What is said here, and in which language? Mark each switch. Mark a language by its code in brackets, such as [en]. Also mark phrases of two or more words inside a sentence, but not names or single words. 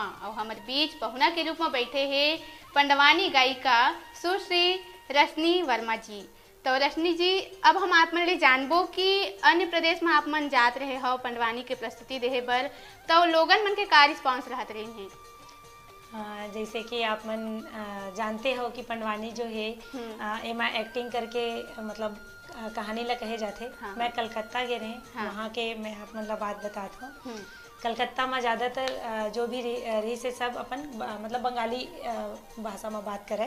[hne] और हमारे बीच पहुना के रूप में बैठे हैं पंडवानी गायिका सुश्री रश्मि वर्मा जी। तो रश्मि जी, अब हम आप मन ले जानबो कि अन्य प्रदेश में आप मन जात रहे हो पंडवानी के प्रस्तुति देहे बर, तो लोगन मन के का रिस्पॉन्स रहत रही हैं? जैसे कि आप मन जानते हो कि पंडवानी जो है एमा एक्टिंग करके मतलब कहानी ला कहे जाते। हाँ। मैं कलकत्ता के रहे। हाँ। वहाँ के मैं आप मतलब बात बताता हूँ। कलकत्ता में ज़्यादातर जो भी रही से सब अपन मतलब बंगाली भाषा में बात करे।